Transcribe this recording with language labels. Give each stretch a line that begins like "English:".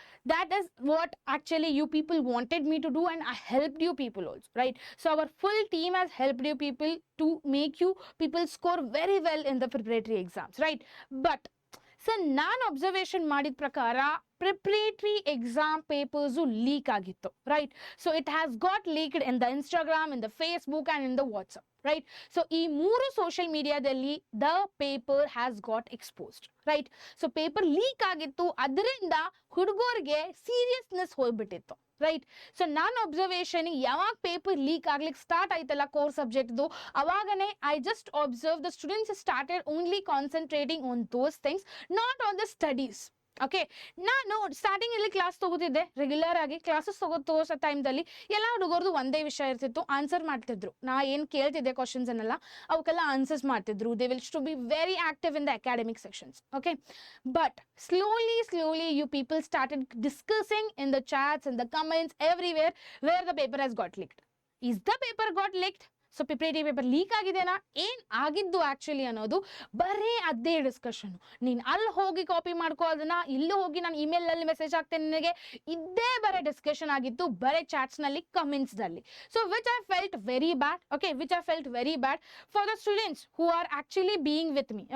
English: That is what actually you people wanted me to do, and I helped you people also, right? So our full team has helped you people to make you people score very well in the preparatory exams, right?
Kannada: But so ನಾನು observation ಮಾಡಿದ ಪ್ರಕಾರ preparatory exam papers leak ಆಗಿತ್ತು right.
English: So it has got leaked in the Instagram, in the Facebook and in the WhatsApp right. So
Kannada: ಈ 3 social ಮೀಡಿಯಾದಲ್ಲಿ
English: The paper has got exposed right.
Kannada: So paper leak ಆಗಿತ್ತು, ಅದರಿಂದ ಹುಡುಗರಿಗೆ seriousness ಹೋಗ್ಬಿಟ್ಟಿತ್ತು right.
English: so
Kannada: ನಾನು observation ಯಾವಾಗ paper leak ಆಗ್ಲಿಕ್ಕೆ start ಆಯ್ತಲ್ಲ core ಸಬ್ಜೆಕ್ಟ್ದು, ಅವಾಗನೇ
English: I just observe the students started only concentrating on those things, not on the studies.
Kannada: Okay, ನಾನು starting ಇಲ್ಲಿ class ತಗೋತಿದ್ದೆ, regular ಆಗಿ ಕ್ಲಾಸಸ್ ತಗೋ ಟೈಮ್ದಲ್ಲಿ ಎಲ್ಲ ಹುಡುಗರದು ಒಂದೇ ವಿಷಯ ಇರ್ತಿತ್ತು, ಆನ್ಸರ್ ಮಾಡ್ತಿದ್ರು. ನಾ ಏನು ಕೇಳ್ತಿದ್ದೆ ಕ್ವಶನ್ಸ್ ಅನ್ನೆಲ್ಲ ಅವಕ್ಕೆಲ್ಲ ಆನ್ಸರ್ಸ್ ಮಾಡ್ತಿದ್ರು.
English: They will to be very active in the academic sections. Okay, but slowly you people started discussing in the chats, in the comments, everywhere where the paper has got leaked. Is the paper got leaked?
Kannada: So preparatory paper leak ಆಗಿದೆನಾ, ಏನು ಆಗಿದ್ದು actually ಅನ್ನೋದು ಬರೀ ಅದೇ discussion. ನೀನು ಅಲ್ಲಿ ಹೋಗಿ copy ಮಾಡ್ಕೋ, ಅದನ್ನ ಇಲ್ಲಿ ಹೋಗಿ ನಾನು ಇಮೇಲಲ್ಲಿ ಮೆಸೇಜ್ ಹಾಕ್ತೇನೆ ನಿನಗೆ, ಇದೇ ಬರೀ ಡಿಸ್ಕಷನ್ ಆಗಿತ್ತು, ಬರೀ ಚಾಟ್ಸ್ನಲ್ಲಿ ಕಮೆಂಟ್ಸ್ದಲ್ಲಿ.
English: So which I felt very bad. Okay, which I felt very bad for the students who are actually being with me.